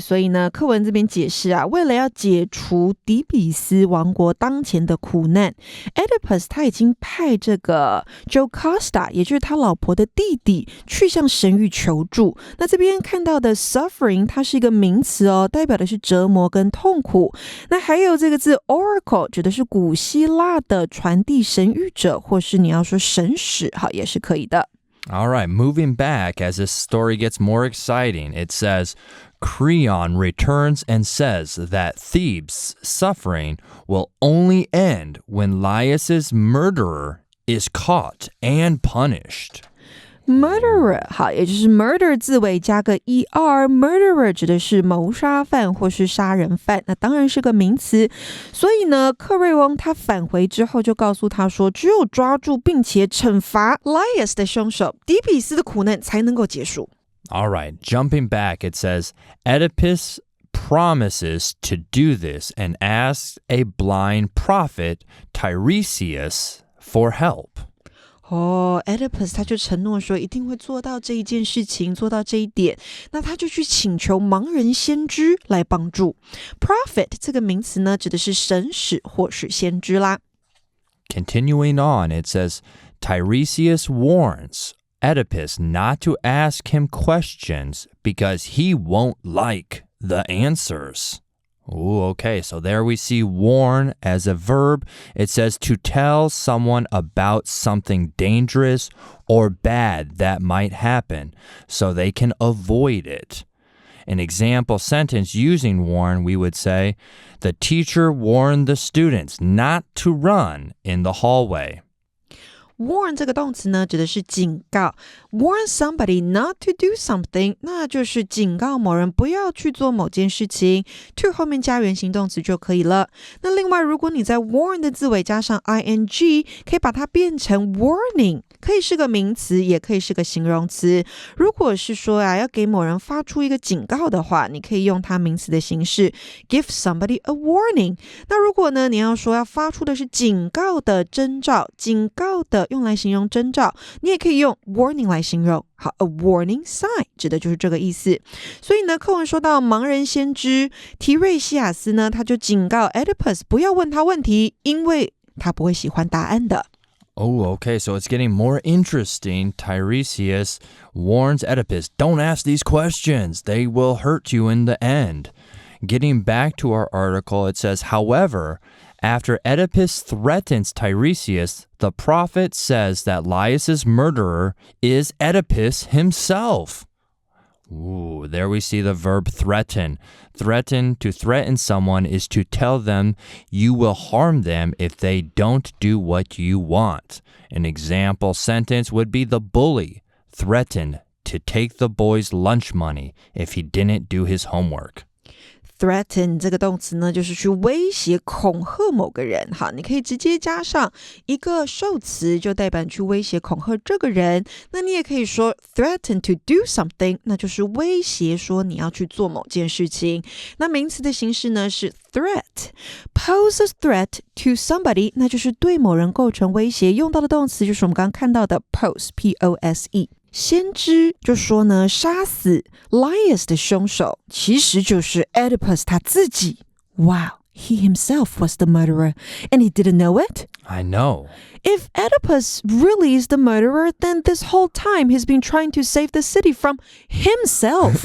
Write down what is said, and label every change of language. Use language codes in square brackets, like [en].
[zh] 所以呢，课文这边解释啊，为了要解除底比斯王国当前的苦难 ，Oedipus 他已经派这个 Jocasta， 也就是他老婆的弟弟，去向神谕求助。那这边看到的 suffering， 它是一个名词哦，代表的是折磨跟痛苦。那还有这个字 oracle， 指的是古希腊的传递神谕者，或是你要说神使，好，也是可以的。 [en] All right, moving back as this story gets more exciting, it says, Creon returns and says that Thebes' suffering will only end when Laius' murderer is caught and punished.Murderer [zh] 好，也就是 murder 字尾加个 er， murderer 指的是谋杀犯或是杀人犯，那当然是个名词。所以呢，克瑞翁他返回之后就告诉他说，只有抓住并且惩罚 Laius 的凶手，底比斯的苦难才能够结束。 [en] All right, jumping back, it says, Oedipus promises to do this and asks a blind prophet, Tiresias, for help. [zh] Oedipus 他就承诺说一定会做到这一件事情，做到这一点，那他就去请求盲人先知来帮助。 Prophet 这个名词呢，指的是神使或是先知啦。 [en] Continuing on, it says, Tiresias warns Oedipus not to ask him questions because he won't like the answers.Ooh, okay, so there we see warn as a verb. It says to tell someone about something dangerous or bad that might happen so they can avoid it. An example sentence using warn, we would say, the teacher warned the students not to run in the hallway.Warn [zh] 这个动词呢，指的是警告。 [en] Warn somebody not to do something， [zh] 那就是警告某人不要去做某件事情。 to 后面加原形动词就可以了。那另外，如果你在 warn 的字尾加上 ing， 可以把它变成 warning， 可以是个名词，也可以是个形容词。如果是说要给某人发出一个警告的话，你可以用它名词的形式 [en] give somebody a warning。 [zh] 那如果呢，你要说要发出的是警告的征兆，警告的用来形容征兆，你也可以用 warning 来形容。好 ， [en] a warning sign [zh] 指的就是这个意思。所以呢，课文说到盲人先知提瑞西亚斯呢，他就警告 Oedipus 不要问他问题，因为他不会喜欢答案的。 [en] Oh, okay, so it's getting more interesting. Tiresias warns Oedipus, don't ask these questions. They will hurt you in the end. Getting back to our article, it says, however,After Oedipus threatens Tiresias, the prophet says that Laius' murderer is Oedipus himself. Ooh, there we see the verb threaten. Threaten, to threaten someone is to tell them you will harm them if they don't do what you want. An example sentence would be the bully threatened to take the boy's lunch money if he didn't do his homework.Threaten [zh] 这个动词呢，就是去威胁、恐吓某个人。好，你可以直接加上一个受词，就代表去威胁、恐吓这个人。那你也可以说 [en] threaten to do something， [zh] 那就是威胁说你要去做某件事情。那名词的形式呢是 threat。 [en] Pose a threat to somebody， [zh] 那就是对某人构成威胁。用到的动词就是我们刚刚看到的 pose，P-O-S-E。先知就说呢，杀死 Laius 的凶手其实就是 Oedipus 他自己。 [en] Wow, he himself was the murderer, and he didn't know it? I know. If Oedipus really is the murderer, then this whole time he's been trying to save the city from himself.